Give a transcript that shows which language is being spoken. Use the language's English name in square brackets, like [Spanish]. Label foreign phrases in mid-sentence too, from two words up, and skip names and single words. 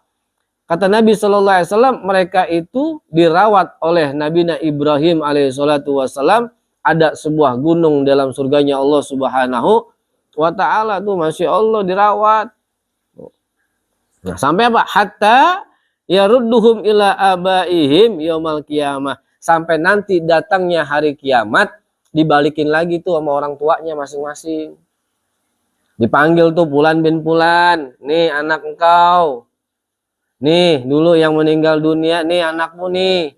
[Indonesian] Kata Nabi [Arabic] صلى الله عليه وسلم, [Indonesian] mereka itu dirawat oleh Nabi Ibrahim [Arabic] عليه الصلاة والسلام. [Indonesian] Ada sebuah gunung dalam surganya Allah [Arabic] سبحانه وتعالى [Indonesian] tuh, [Arabic] ما شاء الله, [Indonesian] dirawat. Nah, sampai apa? [Arabic] حتى يردهم إلى آبائهم يوم القيامة. [Indonesian] Sampai nanti datangnya hari kiamat, dibalikin lagi tuh sama orang tuanya masing-masing. Dipanggil tuh, Fulan bin Fulan, nih anak engkau. Nih dulu yang meninggal dunia, nih anakmu nih.